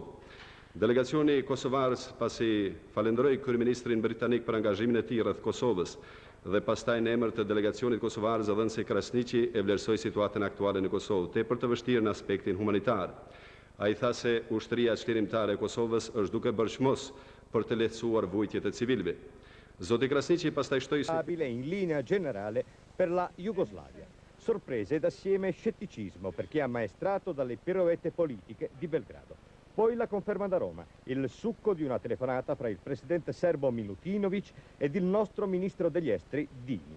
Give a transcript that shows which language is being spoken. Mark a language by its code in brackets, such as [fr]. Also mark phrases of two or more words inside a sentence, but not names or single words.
[sq] Delegacioni kosovarës pasi falenderoi kryeministrin britanik për angazhimin e tij rreth Kosovës dhe pastaj në emër të delegacionit kosovar zëdhënësi Krasniqi e vlerësoi situatën aktuale në Kosovë, tepër të vështirë në aspektin humanitar. Ai tha se ushtria çlirimtare e Kosovës është duke bërë çmos për të lehtësuar vujtjet e civilëve. Zoti Krasniqi pastaj shtoi [it] in linea generale per la Jugoslavia. Sorprese ed assieme scetticismo per chi è ammaestrato dalle piroette politiche di Belgrado. Poi la conferma da Roma, il succo di una telefonata fra il presidente serbo Milutinovic ed il nostro ministro degli esteri Dini.